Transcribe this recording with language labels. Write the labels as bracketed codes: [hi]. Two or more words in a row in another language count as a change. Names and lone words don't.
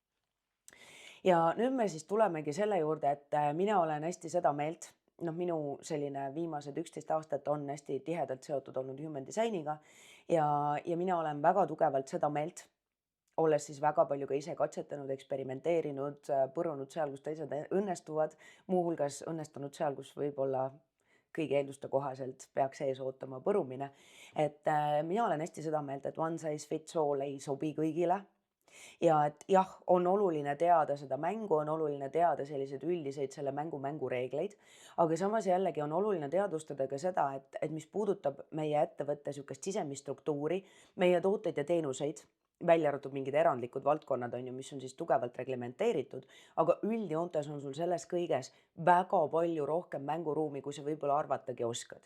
[et] Ja nüüd me siis tulemegi selle juurde, et mina olen hästi seda meelt, minu selline viimased 11 aastat on hästi tihedalt seotud olnud [en] human design'iga [et] ja mina olen väga tugevalt seda meelt, olles siis väga palju ka ise katsetanud, eksperimenteerinud, põrunud seal, kus teised õnnestuvad, muuhulgas õnnestunud seal, kus võib-olla kõigi eelduste kohaselt peaks ees ootama põrumine. Et mina olen hästi seda meelt, et [en] one size fits all [et] ei sobi kõigile. Ja et jah, on oluline teada seda mängu, on oluline teada selliseid üldiseid selle mängu reegleid, aga samas jällegi on oluline teadvustada ka seda, et mis puudutab meie ettevõtte sihukest sisemist struktuuri, meie tooteid ja teenuseid, välja arvatud mingid erandlikud valdkonnad on ju, mis on siis tugevalt reglementeeritud, aga üldjoontes on sul selles kõiges väga palju rohkem mänguruumi, kui sa võib-olla arvatagi oskad.